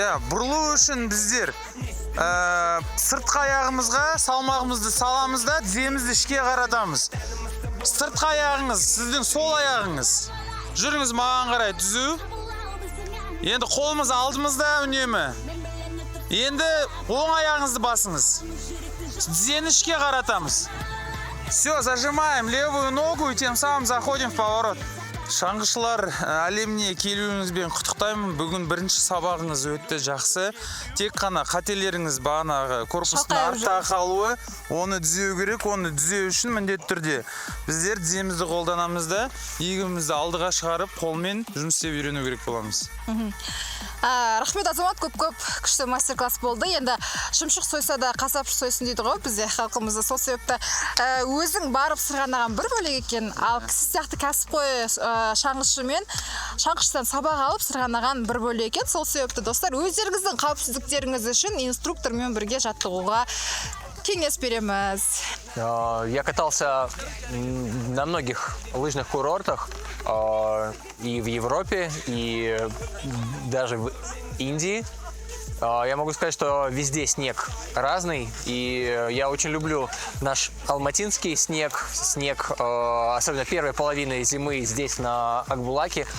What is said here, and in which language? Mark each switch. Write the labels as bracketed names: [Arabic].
[Kazakh] Бұрылу үшін біздер сыртқы аяғымызға салмағымызды саламыз да, тіземізді ішке қаратамыз. Сыртқы аяғыңыз, сіздің сол аяғыңыз. Жүріңіз маған қарай түзу. Енді қолымыз алдымызда үнемі. Енді оң аяғыңызды басыңыз. Тізені ішке қаратамыз. [Russian] Все, зажимаем левую ногу и тем самым заходим в поворот. [Kazakh] Шаңғышылар әлеміне келуіңізбен құттықтаймын. Бүгін бірінші сабағыңыз өтті жақсы. Тек қана қателеріңіз бағанағы корпустың артта қалуы, оны түзеу керек. Оны түзеу үшін міндетті түрде біздер тіземізді қолданамыз да, иығымызды алдыға шығарып, қолмен жұмыс істеп үйрену керек боламыз. Рахмет, Азамат, көп-көп күшті мастер-класс болды. Енді шымшық сойса да қасапшы сойсын дейді ғой бізде халқымызда. Сол себепті өзің барып сырғанаған бір бөлек екен, ал кісі сияқты кәсіпқой шаңғышымен шаңғыштан сабақ алып сырғанаған бір бөлек екен. Сол себепті достар, өздеріңіздің қауіпсіздіктеріңіз үшін инструктормен бірге жаттығуға кеңес береміз. [Russian] Я катался на многих лыжных курортах и в Европе, и даже в Индии. Я могу сказать, что везде снег разный, и я очень люблю наш алматинский снег, особенно первой половины зимы здесь на Акбулаке.